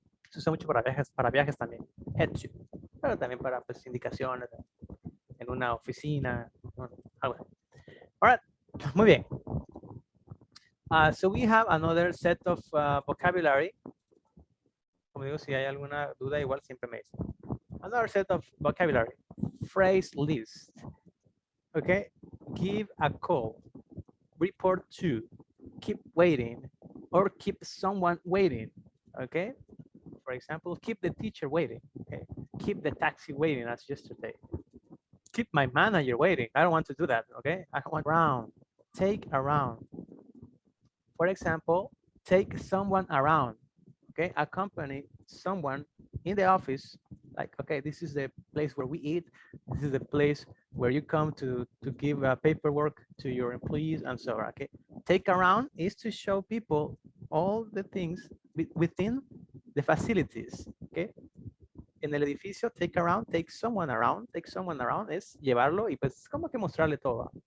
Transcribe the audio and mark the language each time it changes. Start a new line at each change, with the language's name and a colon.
Spanish: Se usa mucho para viajes también. Head to. Pero también para pues, indicaciones en una oficina. Algo. All right. Muy bien.
English: So we have another set of vocabulary.
Spanish: Como digo, si hay alguna duda, igual siempre me dicen.
English: Another set of vocabulary. Phrase list. Okay. Give a call. Report to. Keep waiting. Or keep someone waiting. Okay. For example, keep the teacher waiting. Okay. Keep the taxi waiting as yesterday. Keep my manager waiting. I don't want to do that. Okay. I want around. Take around. For example, take someone around. Okay, accompany someone in the office. Like, okay, this is the place where we eat. This is the place where you come to give paperwork to your employees and so on. Okay, take around is to show people all the things within the facilities. Okay,
Spanish: En el edificio, take around, take someone around es llevarlo y pues como que mostrarle todo.